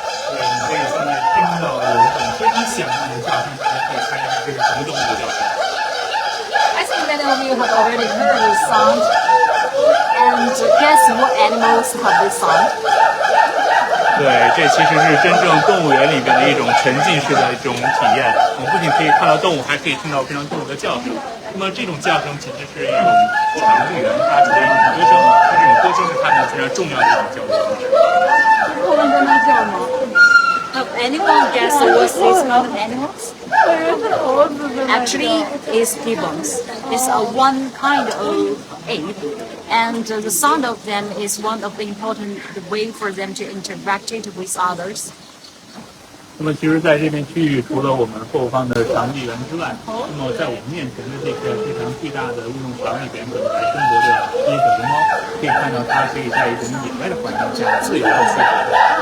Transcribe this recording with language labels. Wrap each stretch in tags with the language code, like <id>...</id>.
<zh>对，你可以现在听到有一种非常响亮的叫声，大家可以猜一下这是什么动物的叫声。</zh> <en>I think many of you have already heard this sound, and guess what animals have this sound?</en> <zh>对，这其实是真正动物园里边的一种沉浸式的这种体验。我们不仅可以看到动物，还可以听到非常动物的叫声。那么这种叫声其实是一种长臂猿发出的一种歌声，这种歌声是它们非常重要的一种叫声。后面在那叫吗？</zh> <en>Have anyone guessed what's this kind of animals? Actually, it's gibbons. It's one kind of ape, and the sound of them is one of the important way for them to interact with others.</en> <zh>那么其实在这片区域，除了我们后方的长臂猿之外，那么在我们面前的这片非常巨大的运动场里边，本来生活的这些小熊猫，可以看到它可以在一种野外的环境下自由的去活动。</zh>